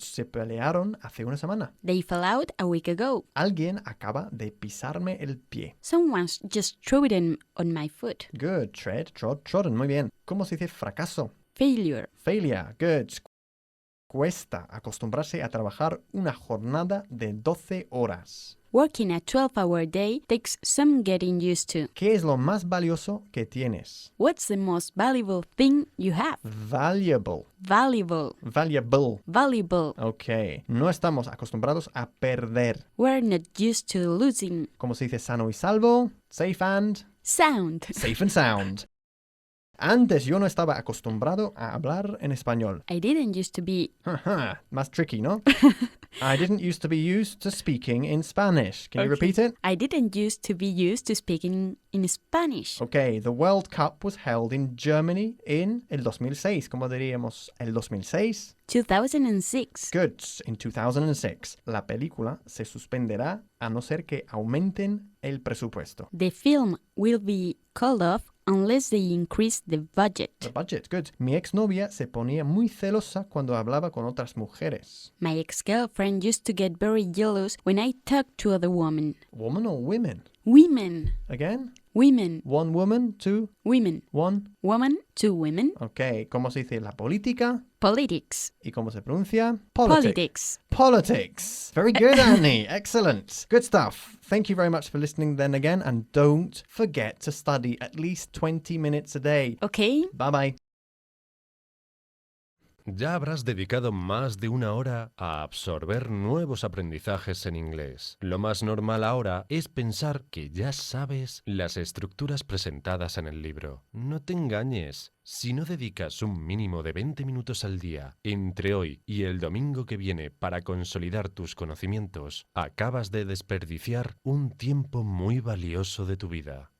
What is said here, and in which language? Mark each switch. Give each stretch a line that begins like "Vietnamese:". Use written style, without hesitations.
Spanish: Se pelearon hace una semana.
English: They fell out a week ago.
Spanish: Alguien acaba de pisarme el pie.
English: Someone's just trodden on my foot. Good. Trodden.
Spanish: Muy bien. ¿Cómo se dice fracaso?
English: Failure. Failure. Good.
Spanish: Cuesta acostumbrarse a trabajar una jornada de 12 horas.
English: Working a 12-hour day takes some getting used to.
Spanish: ¿Qué es lo más valioso que tienes?
English: What's the most valuable thing you have? Valuable. Valuable. Valuable. Valuable.
Spanish: Ok. No estamos acostumbrados a perder.
English: We're not used to losing.
Spanish: ¿Cómo se dice sano y salvo?
English: Safe and sound.
Spanish: Antes yo no estaba acostumbrado a hablar en español.
English: I didn't used to be...
Spanish: Más tricky, ¿no?
English: I didn't used to be used to speaking in Spanish. Can you repeat it? I didn't used to be used to speaking in Spanish. Okay, the World Cup was held in Germany in el 2006.
Spanish: ¿Cómo diríamos el 2006?
English: 2006. Good. In 2006.
Spanish: La película se suspenderá a no ser que aumenten el presupuesto.
English: The film will be called off unless they increase the budget. The budget, good.
Spanish: Mi exnovia se ponía muy celosa cuando hablaba con otras mujeres.
English: My ex-girlfriend used to get very jealous when I talked to other women. Woman or women? Women. Again? Women. One woman, two? Women. One? Woman, two women.
Spanish: Ok, ¿cómo se dice la política?
English: Politics.
Spanish: ¿Y cómo se pronuncia?
English: Politics. Politics. Very good, Annie. Excellent. Good stuff. Thank you very much for listening then again, and don't forget to study at least 20 minutes a day. Okay. Bye-bye.
Spanish: Ya habrás dedicado más de 1 hora a absorber nuevos aprendizajes en inglés. Lo más normal ahora es pensar que ya sabes las estructuras presentadas en el libro. No te engañes. Si no dedicas un mínimo de 20 minutos al día entre hoy y el domingo que viene para consolidar tus conocimientos, acabas de desperdiciar un tiempo muy valioso de tu vida.